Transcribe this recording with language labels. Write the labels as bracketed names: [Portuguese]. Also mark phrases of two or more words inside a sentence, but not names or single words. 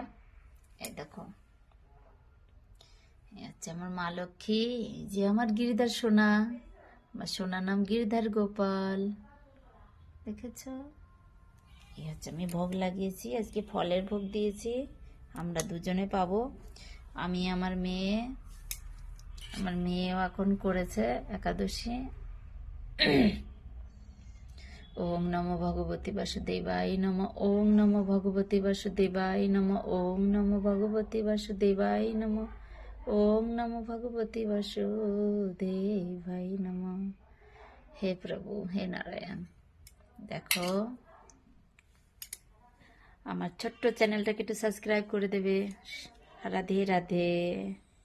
[Bangla] এই দেখো, এই হচ্ছে আমার মা লক্ষ্মী, এই যে আমার গিরিধার সোনা, আমার সোনার নাম গিরিধার গোপাল, দেখেছ? এই হচ্ছে আমি ভোগ লাগিয়েছি, আজকে ফলের ভোগ দিয়েছি, আমরা দুজনে পাবো। আমি আমার মেয়েও এখন করেছে একাদশী। [Sanskrit] ওম নমো ভগবতী বাসুদেবায় নমঃ। ওম নমো ভগবতী বাসুদেবায় নমঃ। ওম নমো ভগবতী বাসুদেবায় নমঃ। ওম নমো ভগবতী বাসুদেবায় নমঃ। [Bangla] হে প্রভু, হে নারায়ণ। দেখো আমার ছোট্ট চ্যানেলটাকে একটু সাবস্ক্রাইব করে দেবে। রাধে রাধে।